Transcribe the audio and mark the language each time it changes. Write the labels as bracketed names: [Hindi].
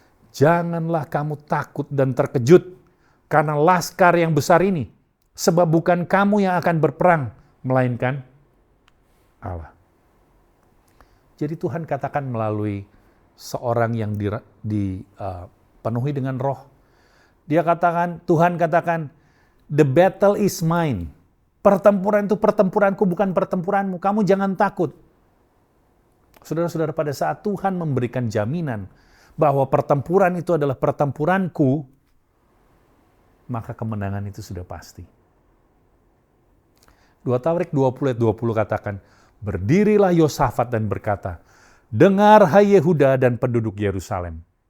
[Indonesian] Janganlah kamu takut dan terkejut karena laskar yang besar ini. Sebab bukan kamu yang akan berperang, melainkan Allah. Jadi Tuhan katakan melalui seorang yang dipenuhi dengan roh. Tuhan katakan, [English] the battle is mine. [Indonesian] Pertempuran itu pertempuranku, bukan pertempuranmu. Kamu jangan takut. Saudara-saudara, pada saat Tuhan memberikan jaminan bahwa pertempuran itu adalah pertempuranku, maka kemenangan itu sudah pasti. 2 Tawarik 20 ayat 20 katakan, berdirilah Yosafat dan berkata, dengar hai Yehuda dan penduduk Yerusalem.